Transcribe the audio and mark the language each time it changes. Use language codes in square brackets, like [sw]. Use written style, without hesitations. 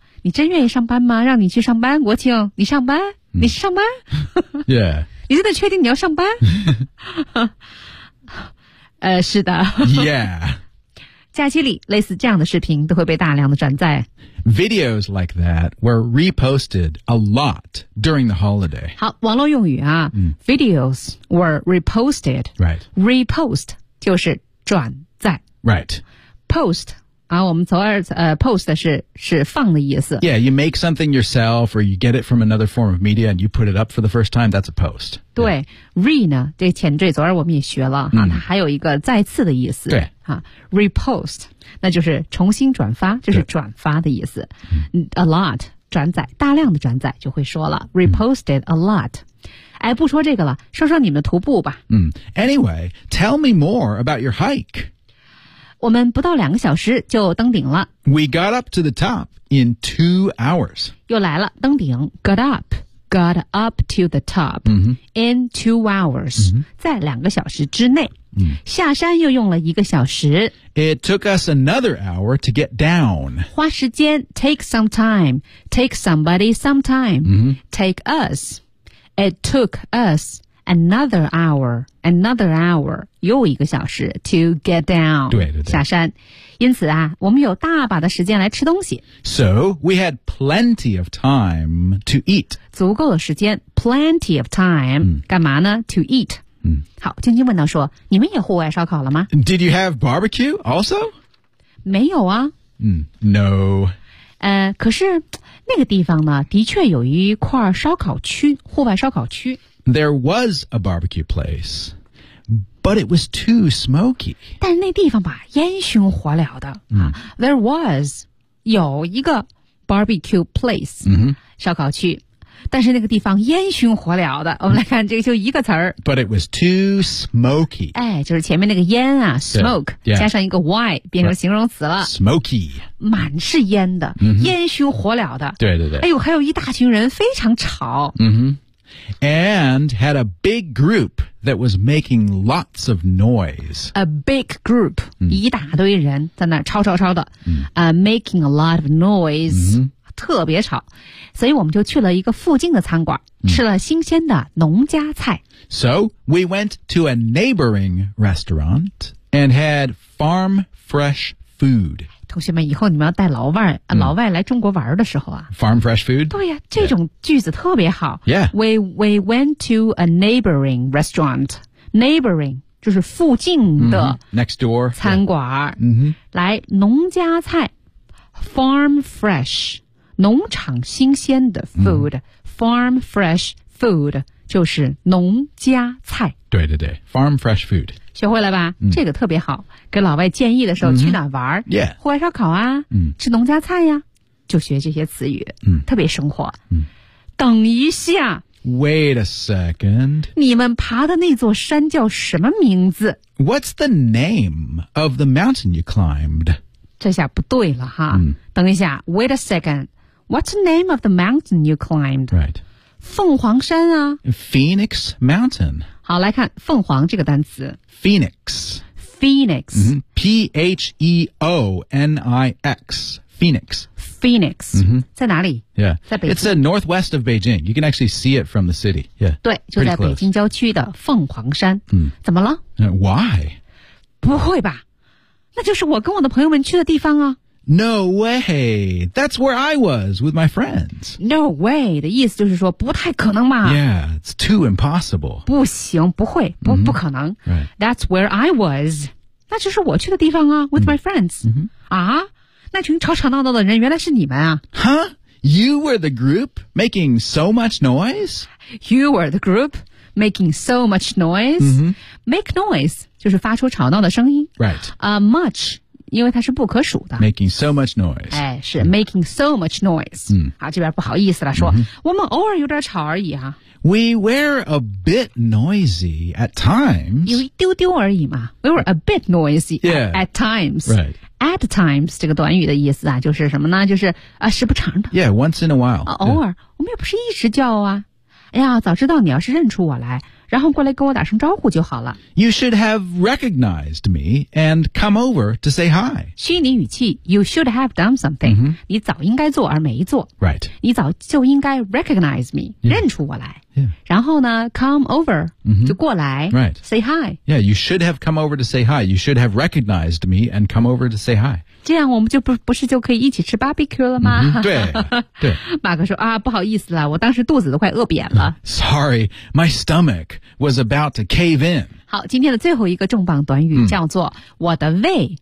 [zh] 你真愿意上班吗让你去上班国庆你上班、mm. 你上班 [en] yeah [zh] 你真的确定你要上班是的 [en] yeah [zh] 假期里类似这样的视频都会被大量的转载 [en] Videos like that were reposted a lot during the holiday [zh] 好网络用语啊、嗯、 [en] Videos were reposted、 right. [zh] Repost 就是转载、 [en] right. [zh] Post 啊我们从而、Post 是放的意思 [en] Yeah you make something yourself or you get it from another form of media and you put it up for the first time that's a post [zh] 对、yeah. Re 呢这前缀昨儿我们也学了、嗯、它还有一个再次的意思对啊、repost 那就是重新转发就是转发的意思、嗯、 a lot 转载大量的转载就会说了 [en] reposted a lot、 [zh] 嗯、哎不说这个了说说你们的徒步吧 [en] 嗯 anyway tell me more about your hike [zh] 我们不到两个小时就登顶了 [en] we got up to the top in 2 hours [zh] 又来了登顶 [en] got up to the top、 [zh] 嗯、 [en] in 2 hours、 [zh] 嗯、在两个小时之内嗯、下山又用了一个小时 [en] It took us another hour to get down [zh] 花时间 [en] Take some time Take somebody some time、 [zh] 嗯、 [en] Take us It took us another hour [zh] 又一个小时 [en] to get down [zh] 对对对下山因此啊我们有大把的时间来吃东西 [en] So we had plenty of time to eat [zh] 足够的时间 [en] Plenty of time、 [zh] 嗯、干嘛呢 [en] to eat [zh] 嗯、好晶晶问到说你们也户外烧烤了吗 [en] Did you have barbecue also? [zh] 没有啊、 [en] 嗯、No [zh] 可是那个地方呢的确有一块烧烤区户外烧烤区 [en] There was a barbecue place But it was too smoky [zh] 但那地方吧烟熏火燎的、嗯、 [en] There was [zh] 有一个 [en] barbecue place、 [zh] 嗯、烧烤区但是那个地方烟熏火燎的我们来看这个就一个词儿 [en] But it was too smoky [zh] 哎就是前面那个烟啊 smoke [en] yeah, yeah. [zh] 加上一个 y 变成形容词了、 [en] right. smoky [zh] 满是烟的、 [en] mm-hmm. [zh] 烟熏火燎的对对对哎呦还有一大群人非常吵、 [en] mm-hmm. And had a big group that was making lots of noise A big group、 mm-hmm. [zh] 一大堆人在那吵吵吵的、 [en] mm-hmm. Making a lot of noise、 mm-hmm. [zh] 特别吵，所以我们就去了一个附近的餐馆，吃了新鲜的农家菜。嗯、 [en] so we went to a neighboring restaurant and had farm fresh food. [zh] 同学们，以后你们要带老外来中国玩的时候啊 [en] ，farm fresh food. [zh] 对呀，这种句子特别好。 [en] Yeah, we went to a neighboring restaurant. [zh] Neighboring 就是附近的 [en] next door [zh] 餐馆。嗯哼，来农家菜 ， [en] farm fresh. [zh] 农场新鲜的 food、嗯、 [en] farm fresh food [zh] 就是农家菜对对对 [en] farm fresh food [zh] 学会了吧、嗯、这个特别好给老外建议的时候去哪玩、嗯、yeah, 户外烧烤啊、嗯、吃农家菜呀、啊、就学这些词语、嗯、特别生活、嗯、等一下。 [en] Wait a second. [zh] 你们爬的那座山叫什么名字？ [en] What's the name of the mountain you climbed? [zh] 这下不对了哈。嗯、等一下 [en] ,wait a second. What's the name of the mountain you climbed? Right. [zh] 凤凰山啊。 [en] Phoenix Mountain. [zh] 好，来看凤凰这个单词。 [en] Phoenix. Phoenix.、 Mm-hmm. Phoenix. Phoenix. Phoenix,、 mm-hmm. [zh] 在哪里？ [en] Yeah. [zh] 在北京。 [en] It's northwest of Beijing. You can actually see it from the city. Yeah. [zh] 对，就在北京郊区的凤凰山。嗯、 mm. ，怎么了？ [en] Why? [zh] 不会吧？那就是我跟我的朋友们去的地方啊。 [en] No way. That's where I was with my friends. No way. [zh] 的意思就是说不太可能嘛。 [en] Yeah, it's too impossible. [zh] 不行，不会，不、mm-hmm. 不可能。 [en] Right. That's where I was. [zh] 那就是我去的地方啊 [en] ，with my friends.、 Mm-hmm. [zh] 啊。那群吵吵闹闹的人原来是你们啊。 [en] Huh? You were the group making so much noise? You were the group making so much noise?、 Mm-hmm. Make noise [zh] 就是发出吵闹的声音。 [en] Right.、 [zh] Much, 因为它是不可数的。 [en] Making so much noise. 哎，是、mm-hmm. making so much noise.、 Mm-hmm. [zh] 啊，这边不好意思了说、mm-hmm. 我们偶尔有点吵而已啊。 [en] We were a bit noisy at times. [zh] 有一丢丢而已嘛。 [en] We were a bit noisy、 yeah. at times. Right. [zh] At times, 这个短语的意思啊就是什么呢就是、时不常的。 [en] Yeah, once in a while.、 [zh] 偶尔、yeah. 我们也不是一直叫啊。哎呀早知道你要是认出我来然后过来跟我打声招呼就好了。 [en] You should have recognized me and come over to say hi. [zh] 虚拟语气 [en] ,you should have done something.、 Mm-hmm. [zh] 你早应该做而没做。 [en] Right. [zh] 你早就应该 [en] recognize me,、 yeah. [zh] 认出我来。 [en] Yeah. [zh] 然后呢 , [en] come over,、 mm-hmm. [zh] 就过来。 [en] Right. Say hi. Yeah, you should have come over to say hi. You should have recognized me and come over to say hi. [zh] 这样我们就 不是就可以一起吃 barbecue 了吗、 mm-hmm. 对。对。马克说啊不好意思了我当时肚子都快饿扁了。 [en] Sorry, my stomach. Was about to cave in. [zh] 好，今天的最后一个重磅短语叫做、嗯、我的胃、